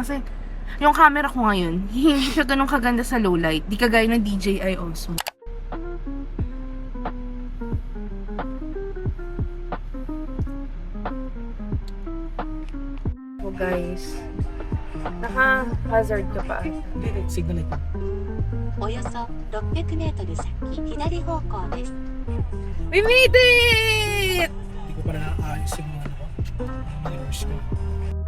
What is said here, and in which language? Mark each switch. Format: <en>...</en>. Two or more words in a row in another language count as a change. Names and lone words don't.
<tl>Kasi yung camera ko ngayon, hindi siya ganun kaganda sa</tl> <en>low light.</en> <tl>Di kagaya ng DJI Osmo. So guys, naka-hazard ka pa. Hindi, signal ito.</tl> <ja>およそ600メートル先左方向です。</ja> <en>We made it!</en> <tl>Hindi ko pala naayos yung ano ko. Mirrors ko.</tl>